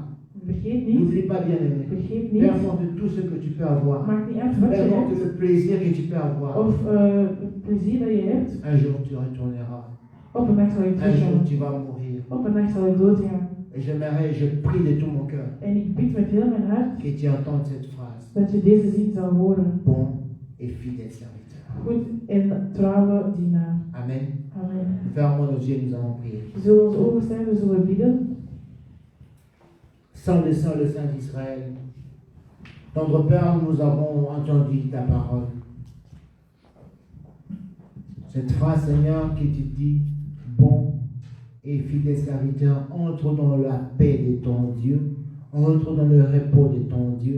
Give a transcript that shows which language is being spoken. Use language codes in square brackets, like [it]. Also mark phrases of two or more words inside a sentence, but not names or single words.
[nl] Vergeet niet, [fr] N'oublie pas, bien-aimé. [nl] vergeet [fr] Peu [nl] niet, [fr] importe tout ce que tu peux avoir. [nl] maakt niet uit wat [fr] Peu [nl] je [fr] importe [nl] hebt, [fr] le plaisir que tu peux avoir. [nl] of het plezier dat je hebt, [fr] Un jour tu retourneras. [nl] op een dag zal je [fr] Un jour [nl] teruggaan, [fr] tu vas mourir. [nl] op een dag zal je doodgaan. [fr] Et j'aimerais, je prie de tout mon cœur [nl] En ik bid met heel mijn hart [fr] que tu entendes cette phrase. [nl] dat je deze zin zal horen. [fr] Bon et fidèle serviteur. [nl] goed en trouwe dienaar. [fr] Amen. [nl] Amen. [fr] Fermons nos yeux, nous allons prier. [nl] We zullen onze ogen sluiten, we zullen bidden. [fr] Sans le Saint d'Israël, tendre Père, nous avons entendu ta parole. Cette phrase, Seigneur, qui te dit, bon et fidèle serviteur, entre dans la paix de ton Dieu, entre dans le repos de ton Dieu.